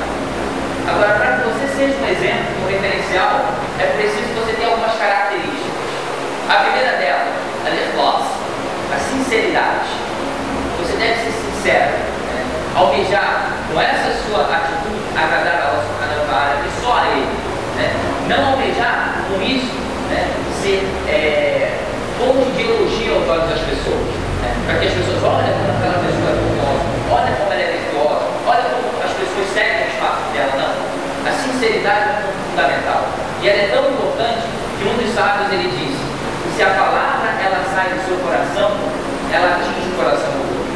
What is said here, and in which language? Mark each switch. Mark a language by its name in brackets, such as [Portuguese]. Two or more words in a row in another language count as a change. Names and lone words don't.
[Portuguese] Agora, para que você seja um exemplo, um referencial, é preciso que você tenha algumas características. A primeira delas, a sinceridade. Você deve ser sincero, almejar com essa sua atitude agradar a Allah [Arabic] سبحانه وتعالى [Portuguese] e só a Ele. Não almejar com isso ser ponto de elogio aos olhos das pessoas, para que as pessoas olhem como aquela pessoa é virtuosa, olhem como ela é virtuosa, olhem como as pessoas seguem os passos dela. Não. A sinceridade é um ponto fundamental, e ela é tão importante que um dos sábios ele disse: se a palavra ela sai do seu coração, ela atinge o coração do outro.